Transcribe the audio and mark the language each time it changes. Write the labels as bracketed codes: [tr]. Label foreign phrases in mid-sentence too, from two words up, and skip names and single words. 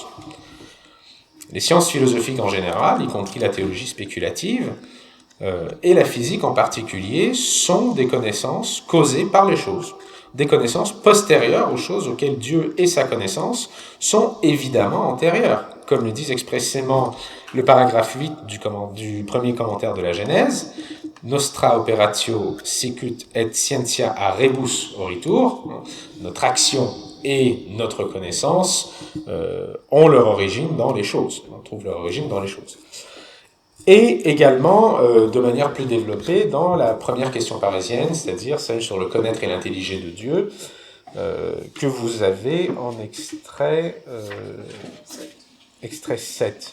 [fr] Les sciences philosophiques en général, y compris la théologie spéculative, et la physique en particulier, sont des connaissances causées par les choses, des connaissances postérieures aux choses auxquelles Dieu et sa connaissance sont évidemment antérieures. Comme le dit expressément le paragraphe 8 du premier commentaire de la Genèse, [la] Nostra operatio sicut et scientia a rebus oritur, [fr] notre action et notre connaissance ont leur origine dans les choses. On trouve leur origine dans les choses. Et également, de manière plus développée, dans la première question parisienne, c'est-à-dire celle sur le connaître et l'intelliger de Dieu, que vous avez en extrait 7.